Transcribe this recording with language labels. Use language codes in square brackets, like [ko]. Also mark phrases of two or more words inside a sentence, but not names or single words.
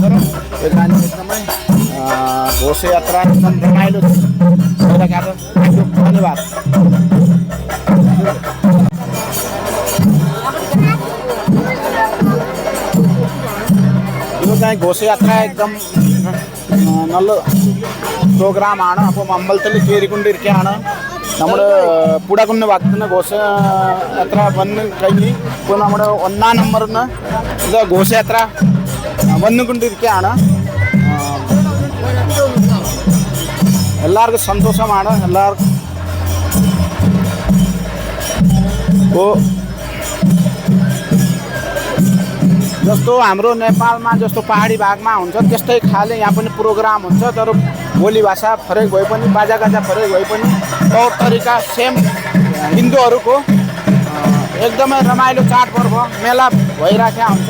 [ne] र यो जाने एकदमै घोषयात्रा एकदम रमाइलो भइराखेको छ. धन्यवाद. यो चाहिँ घोषयात्रा एकदम [ml] നല്ല പ്രോഗ്രാമാണ്. അപ്പം അമ്പലത്തിൽ കയറിക്കൊണ്ടിരിക്കുകയാണ്. നമ്മൾ പുടകുന്ന് ഭാഗത്തുനിന്ന് ഘോഷയാത്ര വന്ന് കഴിഞ്ഞ് ഇപ്പോൾ നമ്മുടെ 1-ാം നമ്പറിന് ഇത് ഘോഷയാത്ര വന്നുകൊണ്ടിരിക്കുകയാണ്. എല്ലാവർക്കും सन्तोषമാണ്. [ne] എല്ലാവർക്കും जस्तो हाम्रो नेपालमा जस्तो पहाडी भागमा हुन्छ त्यस्तै खाले यहाँ पनि प्रोग्राम हुन्छ. तर बोली भाषा फरक भए पनि बाजागाजा फरक भए पनि तौर तरिका सेम हिन्दूहरूको एकदमै रमाइलो चाडपर्व मेला भइराखेको हुन्छ.